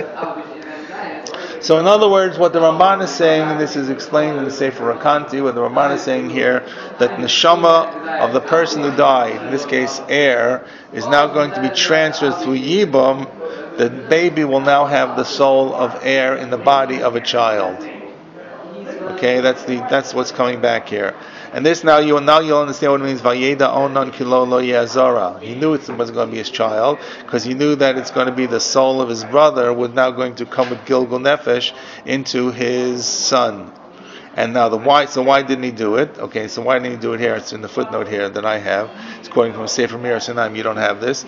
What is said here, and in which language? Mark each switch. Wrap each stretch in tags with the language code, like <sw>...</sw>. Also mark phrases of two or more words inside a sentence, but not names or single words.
<en>So in other words, what the Ramban is saying, and this is explained in the Sefer Rakanti, what the Ramban is saying here, that neshama of the person who died, in this case Er, is now going to be transferred through Yibum. The baby will now have the soul of air in the body of a child. Okay, that's what's coming back here. And this you'll understand what it means.</en> <he>וידע אונן כי לא לו יזרע.</he> <en>He knew it was going to be his child because he knew that it's going to be the soul of his brother was now going to come with</en> <he>גלגול נפש</he> <en>into his son. And now why didn't he do it? Okay, so why didn't he do it here? It's in the footnote here that I have. It's quoting from Sefer Mir Sinaim, you don't have this.</en>